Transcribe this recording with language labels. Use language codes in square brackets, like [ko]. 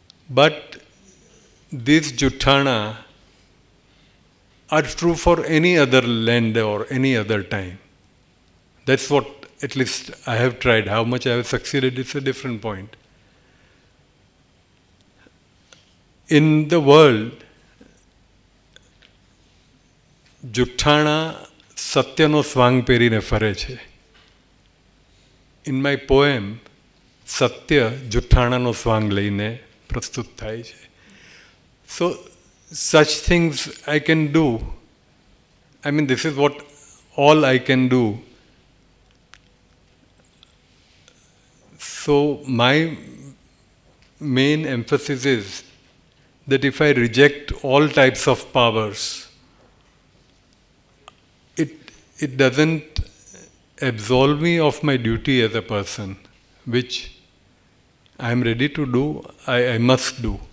[en] But these Juthana are true for any other land or any other time. That's what at least I have tried. How much I have succeeded is a different point. In the world, [gu] જુઠ્ઠાણા સત્યનો સ્વાંગ પહેરીને ફરે છે. [en] in my poem [gu] સત્ય જુઠ્ઠાણાનો સ્વાંગ લઈને પ્રસ્તુત થાય છે. [en] So such things I can do. I mean, this is what all I can do. So my main emphasis is that if I reject all types of powers, it doesn't absolve me of my duty as a person, which I am ready to do, I must do.